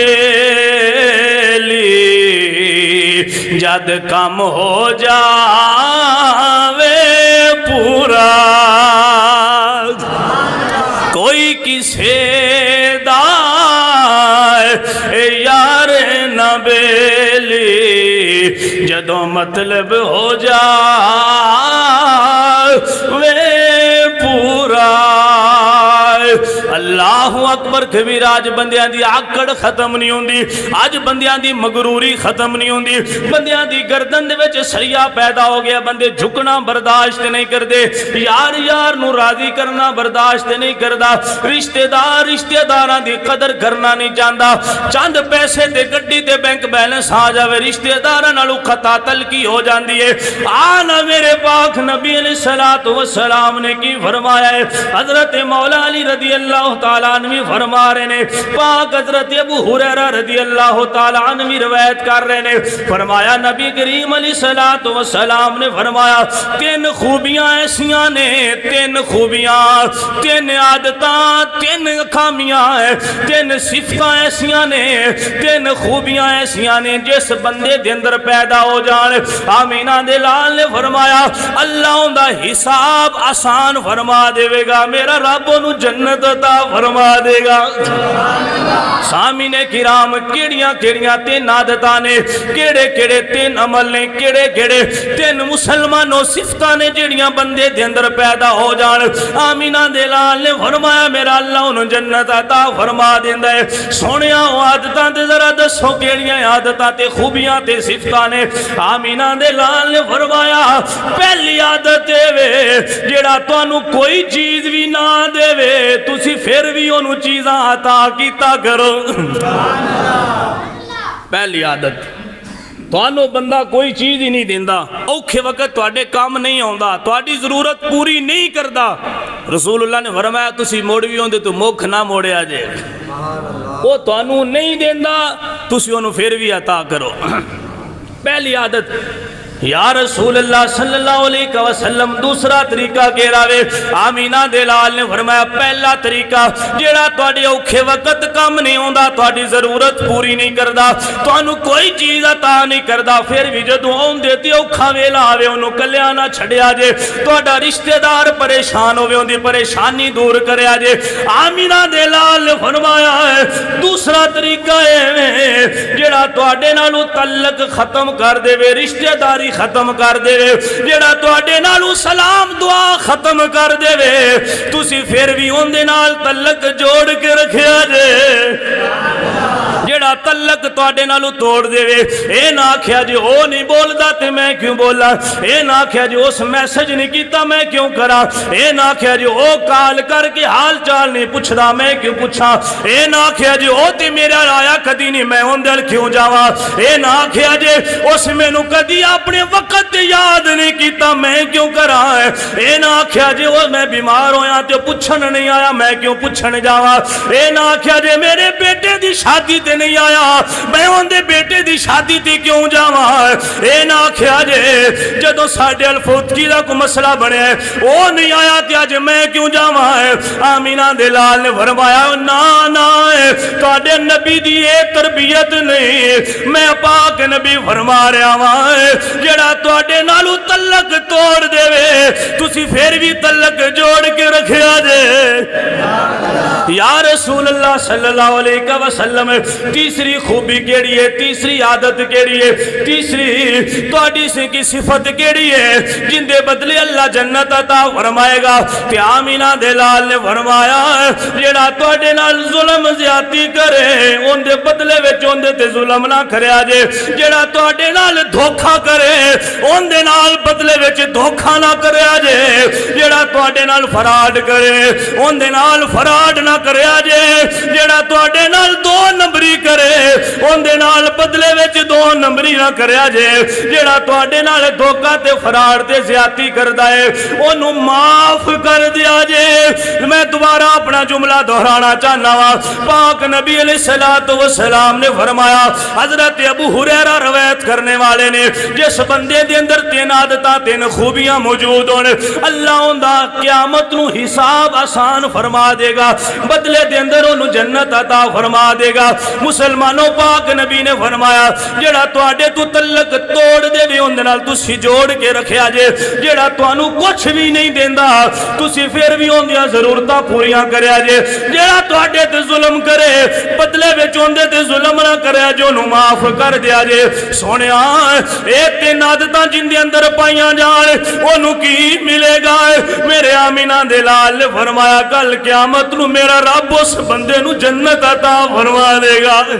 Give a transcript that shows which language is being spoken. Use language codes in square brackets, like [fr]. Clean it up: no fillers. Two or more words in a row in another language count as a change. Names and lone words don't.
[pa] بیلی جد کم ہو جاوے پورا کوئی کسے دا یار نہ بیلی جدوں مطلب ہو جاوے پورا [ar] اللہ اکبر کبیر [pa] آج بندیاں دی آکڑ ختم نہیں ہوندی آج بندیاں دی مغروری ختم نہیں ہوندی بندیاں دی گردن دے وچ سریا پیدا ہو گیا بندے جھکنا برداشت نہیں کردے یار یار نو راضی کرنا برداشت نہیں کردا رشتہ داراں دی قدر کرنا نہیں چاہندا چند پیسے تے گڈی تے [en] bank balance [pa] آ جاوے رشتہ داراں نالوں خطا تلقی ہو جاندی ہے آنا میرے پاک نبی [ar] علیہ السلام [pa] نے کی فرمایا ہے حضرت مولا علی [ar] رضی اللہ تعالیٰ عنہ [pa] فرما رہے نے پاک حضرت ابو ہریرہ [ar] رضی اللہ تعالیٰ عنہ [pa] روایت کر رہے نے فرمایا نبی کریم [ar] علیہ السلام [pa] نے فرمایا تین خوبیاں ایسیاں نے تین خوبیاں تین عادتاں تین خامیاں تین صفتاں ایسیاں نے تین خوبیاں ایسیاں نے جس بندے دے اندر پیدا ہو جان آمینہ دے لال نے فرمایا اللہ دا حساب آسان فرما دے گا میرا رب انہوں جنت عطا فرما دے گا سامعین کرام کیڑیاں کیڑیاں تین عادتاں نے کیڑے کیڑے تین عمل نے کیڑے کیڑے تین مسلمانوں صفتاں نے جڑیاں بندے دے اندر پیدا ہو جان آمینہ دے لال نے فرمایا میرا اللہ انہوں جنت عطا فرما دیندا ہے سونیاں عادتاں تے ذرا دسو کیڑیاں عادتاں تے خوبیاں تے صفتاں نے آمینہ دے لال نے فرمایا پہلی عادت ہے جڑا تانوں کوئی چیز بھی نہ دے وے تسی پھر بھی انہوں چیزاں عطا کیتا کرو پہلی عادت تانوں بندہ کوئی چیز ہی نہیں دیندا اوکھے وقت تواڈے کام نہیں آوندا تواڈی ضرورت پوری نہیں کردا رسول اللہ نے فرمایا تسی موڑوی ہوندے تو مکھ نہ موڑیا جے وہ تانوں نہیں دیندا تسی انہوں پھر بھی عطا کرو پہلی عادت [ar] یا رسول اللہ صلی اللہ علیہ وسلم [pa] دوسرا طریقہ کہہ رہے آمینہ دے لال نے فرمایا پہلا طریقہ جیڑا تواڈے اوکھے وقت کم نہیں ہوندا تواڈی ضرورت پوری نہیں کردا تانوں کوئی چیز عطا نہیں کردا پھر بھی جدوں اوندے تے اوکھا ویلا آوے اونوں کلیا نہ چھڈیا جے تہاڈا رشتہ دار پریشان ہوے اوندی پریشانی دور کریا جے آمینہ دے لال نے فرمایا ہے دوسرا طریقہ ہے جیڑا تواڈے نالوں تعلق ختم کر دے رشتہ داری ختم کر دے جڑا تواڈے نالوں سلام دعا ختم کر دے تسی پھر بھی اوندے نال تعلق جوڑ کے رکھیا جے جڑا تعلق تواڈے نالوں توڑ دے اے نہ آکھیا جی او نہیں بولدا تے میں کیوں بولا اے نہ آکھیا جی اس میسج نہیں کیتا میں کیوں کرا اے نہ آکھیا جی او کال کر کے حال چال نہیں پوچھدا میں کیوں پوچھا اے نہ آکھیا جی او تے میرا آیا کدی نہیں میں اوندے کیوں جاواں اے نہ آکھیا جی اس مینوں کدی اپنے وقت یاد نہیں کیتا میں کیوں کرا اے نہ آکھیا جی وہ میں بیمار ہویا تے پوچھن نہیں آیا میں کیوں پوچھن جاواں اے نہ آکھیا جی میرے بیٹے دی شادی تے نہیں آیا میں اندے بیٹے دی شادی تے کیوں جاواں اے نہ آکھیا جی جدوں ساڈے الفوتگی دا کوئی مسئلہ بنیا او نہیں آیا تے اج میں کیوں جاواں آمینہ دے لال نے فرمایا نا نا تواڈے نبی دی اے تربیت نہیں میں پاک نبی فرما رہا ہاں جڑا تواڈے نالوں تعلق توڑ دے تسی پھر بھی تعلق جوڑ کے رکھیا جے [ar] یا رسول اللہ صلی اللہ علیہ وسلم [pa] تیسری خوب خوبی کیڑی ہے؟ تیسری عادت کیڑی ہے؟ تیسری تواڈی سی کی صفت کیڑی ہے جن دے بدلے اللہ جنت عطا فرمائے گا؟ تے آمینہ دے لال نے فرمایا جیڑا تواڈے نال ظلم زیادتی کرے ان دے بدلے وچ ان دے تے ظلم نہ کریا جے، جیڑا تواڈے نال دھوکھا کرے ان دے نال بدلے وچ دھوکھا نہ کریا جے، جیڑا تواڈے نال فراڈ کرے ان دے نال فراڈ نہ کریا جے، جیڑا تواڈے نال دو نمبری کرے ان دے نال بدلے وچ دو نمبری نہ کریا جے، جیڑا تواڈے نال دھوکا تے فراڈ تے زیادتی کردا ہے اونوں معاف کر دیا جے۔ میں دوبارہ اپنا جملہ دہرانا چاہنا وا، پاک نبی [ar] علیہ السلام [pa] نے فرمایا، حضرت ابو ہریرہ روایت کرنے والے نے، جس بندے دے اندر تین عادتاں تین خوبیاں موجود ہون اللہ اوندا قیامت نو حساب آسان فرما دے گا، بدلے دے اندر انہوں جنت عطا فرما دے گا۔ مسلمانوں پاک نبی نے فرمایا جڑا تواڈے تو تعلق توڑ دے وی اون دے نال تسی جوڑ کے رکھیا جے، جڑا تانوں کچھ بھی نہیں دیندا تسی پھر بھی اون دیاں ضرورتاں پوریاں کریا جے، جڑا تواڈے تے ظلم کرے بدلے وچ اون دے تے ظلم نہ کریا جو انہوں معاف کر دیا جے۔ سونیا اے تین عادتاں جن دے اندر پائیاں جان انہوں کی ملے گا؟ میرے آمینہ دے لال نے فرمایا کل قیامت نو میرا رب اس بندے نو جنت عطا فرما دے گا۔